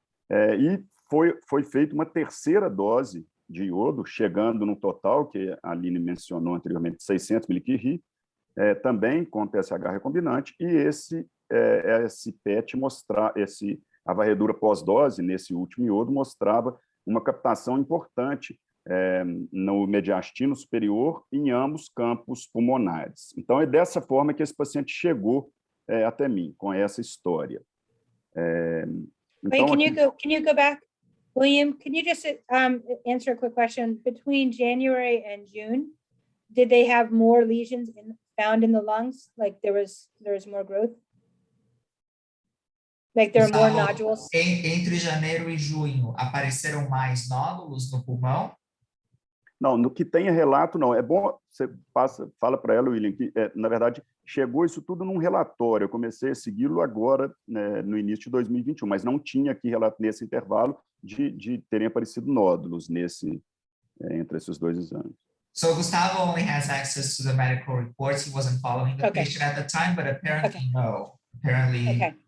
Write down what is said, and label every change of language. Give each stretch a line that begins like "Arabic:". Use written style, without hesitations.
Portuguese: E foi feita uma terceira dose de iodo, chegando no total, que a Aline mencionou anteriormente, 600 mg, também com TSH recombinante, e esse PET a varredura pós-dose, nesse último iodo, mostrava uma captação importante no mediastino superior em ambos campos pulmonares. Então, é dessa forma que esse paciente chegou até mim, com essa história. Então,
English: can you go back? William, can you just answer a quick question? Between January and June, did they have more lesions found in the lungs? Like there was more growth? Like there are more nodules?
Portuguese: Entre janeiro e junho, apareceram mais nódulos no pulmão? Não, no que tem relato, não. É bom, você fala para ela, William, que, na verdade, chegou isso tudo num relatório. Eu comecei a segui-lo agora, né, no início de 2021, mas não tinha aqui relato nesse intervalo de terem aparecido nódulos entre esses 2 exames.
English: So Gustavo only has access to the medical reports. He wasn't following the patient at the time, but apparently no. Apparently